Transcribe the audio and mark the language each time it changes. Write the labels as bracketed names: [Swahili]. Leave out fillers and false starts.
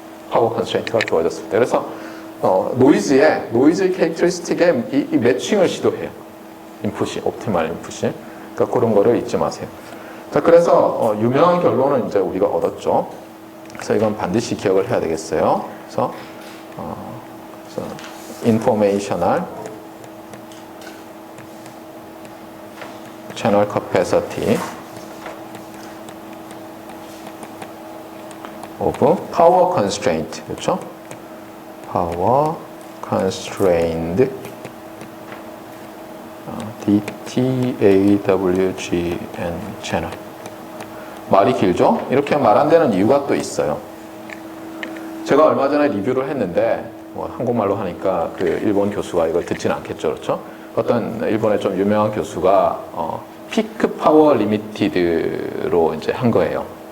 [Korean] 파워 컨스트레인트가 주어졌을 때. 그래서 노이즈 캐릭터리스틱에 이 매칭을 시도해요. 인풋이, 옵티멀 인풋이. 그러니까 그런 거를 잊지 마세요. 자, 그래서 유명한 결론은 이제 우리가 얻었죠. 그래서 이건 반드시 기억을 해야 되겠어요. [English] 그래서 informational channel capacity of power constraint, [Korean] 그렇죠? [English] power constrained DTAWGN channel. [Korean] 말이 길죠? 이렇게 말 안 되는 이유가 또 있어요. 제가 얼마 전에 리뷰를 했는데 한국말로 하니까 그 일본 교수가 이걸 듣지는 않겠죠, 그렇죠? 어떤 일본의 좀 유명한 교수가 피크 파워 리미티드로 이제 한 거예요.